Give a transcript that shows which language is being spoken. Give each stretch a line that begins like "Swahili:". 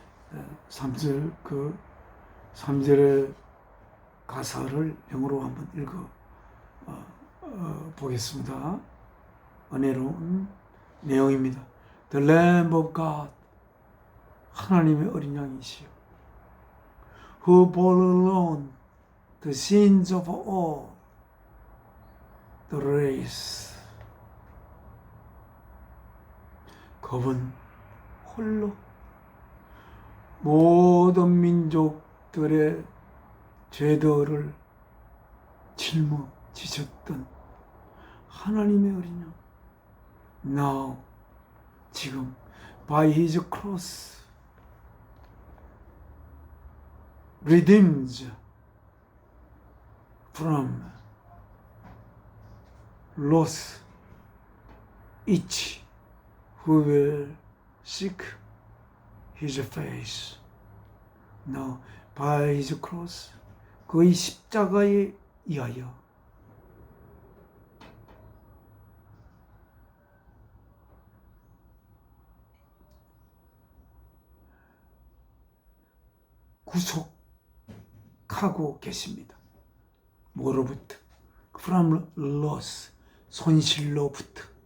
Korean: 네, 3절 그 3절의 가사를 영어로 한번 읽어 보겠습니다. 은혜로운 내용입니다.
English: The Lamb of God,
Korean: 하나님의 어린 양이시여,
English: who bore alone the sins of all the race.
Korean: 그분 홀로 모든 민족들의 죄들을 짊어지셨던 하나님의 어린 양.
English: Now,
Korean: 지금
English: by his cross redeems from loss each who will seek his face. Now, by his cross,
Korean: 그의 십자가에 의하여 구속하고 계십니다. 뭐로부터?
English: From loss,
Korean: 손실로부터.